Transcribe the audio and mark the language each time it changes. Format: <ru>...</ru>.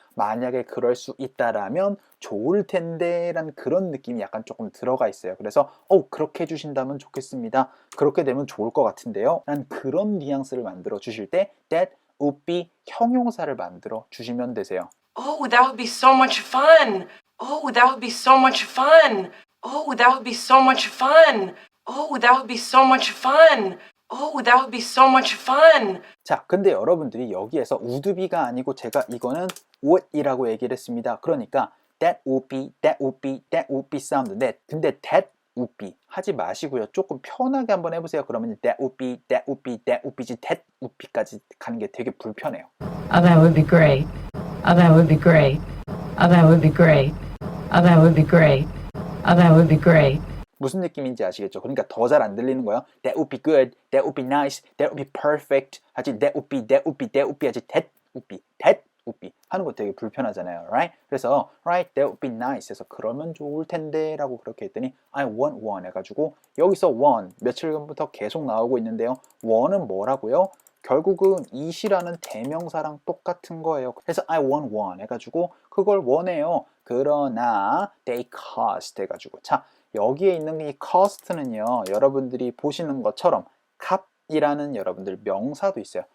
<ko>만약에 그럴 수 있다라면 좋을 텐데 란 그런 느낌이 약간 조금 들어가 있어요. 그래서 그렇게 해주신다면 좋겠습니다. 그렇게 되면 좋을 것 같은데요. 란 그런 뉘앙스를 만들어 주실 때</ko> <en>that would be</en> <ko>형용사를 만들어 주시면 되세요.</ko> <en>Oh, that would be so much fun. Oh, that would be so much fun. Oh, that would be so much fun. Oh, that would be so much fun. Oh, that would be so much fun.</en> <ko>자, 근데 여러분들이 여기에서</ko> <en>would be</en> <ko>가 아니고 제가 이거는 would이라고 얘기를 했습니다. 그러니까</ko> <en>that would be, that would be, that would be</en> <ko>사운드인데 근데</ko> <en>that would be</en> <ko>하지 마시고요. 조금 편하게 한번 해보세요. 그러면</ko> <en>that would be, that would be, that would be지 that would be</en> <ko>까지 가는 게 되게 불편해요.</ko> <en>Oh, that would be great. Oh, that would be great. Oh, that would be great. Oh, that would be great. Oh, that would be great.</en> <ko>무슨 느낌인지 아시겠죠? 그러니까 더 잘 안 들리는 거예요.</ko> <en>That would be good, that would be nice, that would be perfect 하지 that would be, that would be, that would be 하지 that would be, that would be</en> <ko>하는 거 되게 불편하잖아요.</ko> <en>Right?</en> <ko>그래서</ko> <en>right, that would be nice</en> <ko>해서 그러면 좋을 텐데 라고 그렇게 했더니</ko> <en>I want one</en> <ko>해가지고 여기서 one 며칠 전부터 계속 나오고 있는데요. one은 뭐라고요? 결국은 it이라는 대명사랑 똑같은 거예요. 그래서</ko> <en>I want one</en> <ko>해가지고 그걸 원해요. 그러나</ko> <en>they cost</en> <ko>해가지고 자 여기에 있는 이 cost는요 여러분들이 보시는 것처럼 값이라는 여러분들 명사도 있어요.</ko>